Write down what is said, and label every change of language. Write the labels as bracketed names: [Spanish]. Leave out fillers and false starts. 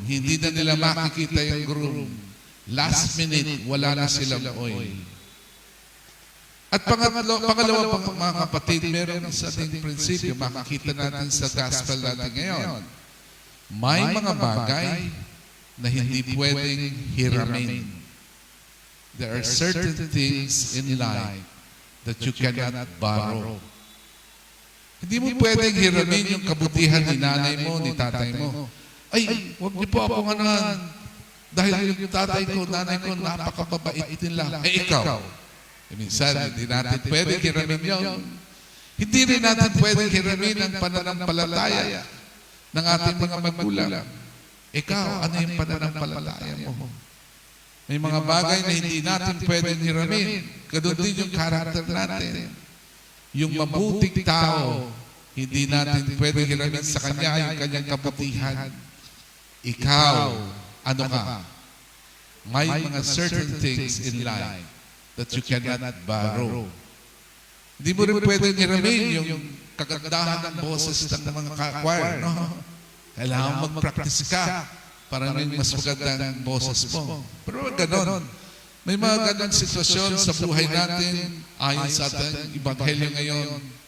[Filipino] Hindi na nila makikita yung groom. Last minute, wala na silang oil. At pangalawa mga kapatid, meron sa ating prinsipyo, makikita natin sa gospel natin ngayon. May mga bagay na hindi pwedeng hiramin. [English] There are certain things in life that you cannot borrow. [Filipino] Hindi mo pwedeng hiramin yung kabutihan ni nanay mo, ni tatay mo. Ay, huwag niyo po ako nganahan. Dahil yung tatay ko, nanay ko, napakababait nila. Eh, ikaw. Minsan, hindi natin pwedeng hiramin yun. Hindi rin natin pwedeng hiramin ang pananampalataya ng ating mga magulang. Ikaw, ano yung pananampalataya mo? May mga bagay na hindi natin pwedeng hiramin. Ganun din yung karakter natin. Yung mabuting tao, hindi natin pwedeng hiramin sa kanya yung kanyang kabutihan. Ikaw, ano ka? May mga [English] certain things in life that you cannot borrow. [Filipino] Hindi mo rin pwedeng hiramin yung kagandahan ng boses ng mga choir, no? Kailangan mag-practice ka para may mas magandang boses mo. Pero ganon. May mga ganon sitwasyon sa buhay natin ayon sa ating Ebanghelyo ngayon.